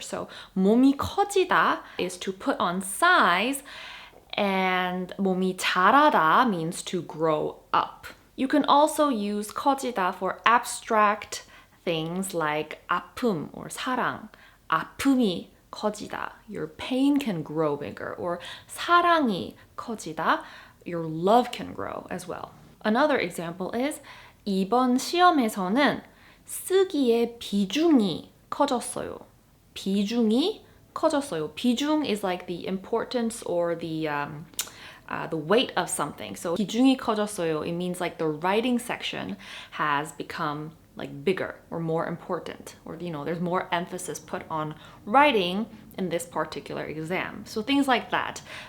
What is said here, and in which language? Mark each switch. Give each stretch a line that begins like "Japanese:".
English: So
Korean: 몸이 커지다
English: is to put on size, and
Korean: 몸이 자라다
English: means to grow up. You can also use 커지다 for abstract things like 아픔 or 사랑.
Korean: 아픔이 커지다.
English: Your pain can grow bigger. Or
Korean: 사랑이 커지다.
English: Your love can grow as well. Another example is
Korean: 이번 시험에서는 쓰기의 비중이 커졌어요. 비중이 커졌어요.
English: 비중 is like the importance or the weight of something. So
Korean: 비중이 커졌어요,
English: it means like the writing section has become like bigger or more important, or there's more emphasis put on writing in this particular exam. So things like that.